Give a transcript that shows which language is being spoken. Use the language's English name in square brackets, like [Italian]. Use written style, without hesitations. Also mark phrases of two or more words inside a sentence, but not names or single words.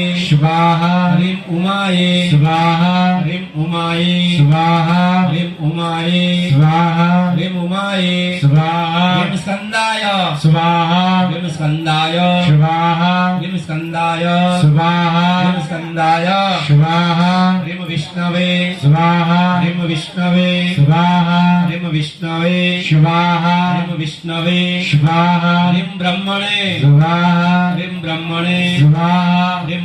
[Sanskrit] स्वाहा ह्रीं उमाये स्वाहा ह्रीं उमाये स्वाहा ह्रीं उमाये स्वाहा ह्रीं उमाये स्वाहा ह्रीं स्कंदाय स्वाहा ह्रीं स्कंदाय स्वाहा ह्रीं स्कंदाय स्वाहा મુકુંદાય સ્વાહા હ્રીમ વિષ્ણવે સ્વાહા હ્રીમ વિષ્ણવે સ્વાહા હ્રીમ વિષ્ણવે સ્વાહા હ્રીમ વિષ્ણવે સ્વાહા હ્રીમ બ્રહ્મણે સ્વાહા હ્રીમ બ્રહ્મણે સ્વાહા હ્રીમ